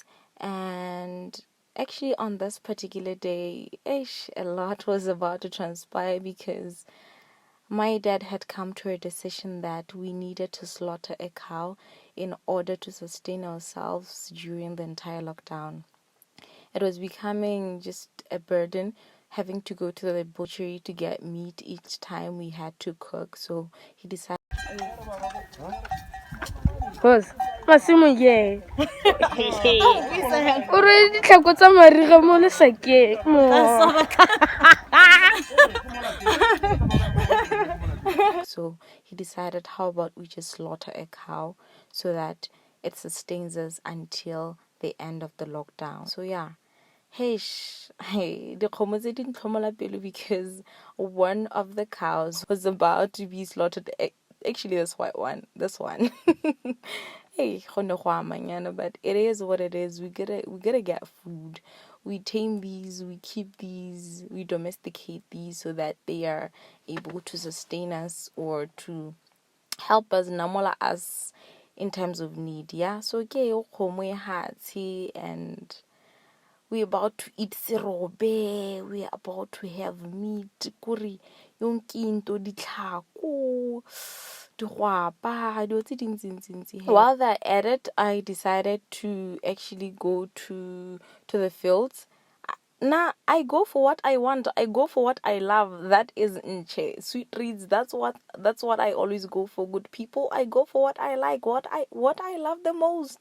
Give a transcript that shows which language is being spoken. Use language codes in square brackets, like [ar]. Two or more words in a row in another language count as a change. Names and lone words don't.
[en] And actually, on this particular day, a lot was about to transpire because my dad had come to a decision that we needed to slaughter a cow in order to sustain ourselves during the entire lockdown. It was becoming just a burden having to go to the butchery to get meat each time we had to cook. So he decided. Boss, [tn] masimo ye. O re ditlhako tsa mariga mo lesakeng mo. [en] So he decided, how about we just slaughter a cow so that it sustains us until the end of the lockdown. So yeah. Hey, the [tn] tse di ntlhomola pelo [en] because one of the cows was about to be slaughtered. Actually, this one. Hey, but it is what it is. We gotta get food. We tame these, we keep these, we domesticate these so that they are able to sustain us or to help us, namola us in times of need. Yeah. So okay, and we're about to eat serobe, we're about to have meat, kuri, [tn] yonkinto, ditlhako, digwapa, dilo tse dintsi. [en] While they're at it, I decided to actually go to the fields. Nah, I go for what I want. I go for what I love. That is nche. Sweet reads. That's what I always go for. Good people. I go for what I like. What I love the most.